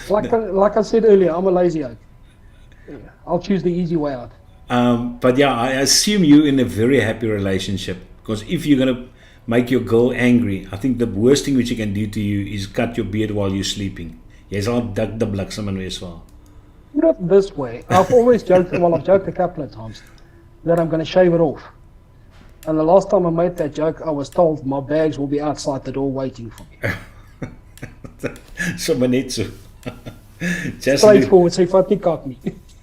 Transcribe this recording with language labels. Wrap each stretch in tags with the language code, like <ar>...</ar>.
<en>Like I said earlier, I'm a lazy oak. I'll choose the easy way out. But yeah, I assume you're in a very happy relationship, because if you're going to make your girl angry, I think the worst thing which you can do to you is cut your beard while you're sleeping.</en> <af>Jy sal dik die bliksem in wees vir haar.</af> <en>Not this way. I've always joked, well, I've joked a couple of times, that I'm going to shave it off. And the last time I made that joke, I was told my bags will be outside the door waiting for me.</en> <af>Sommer net so. Just Straightforward, sy vat nie kak nie.</af>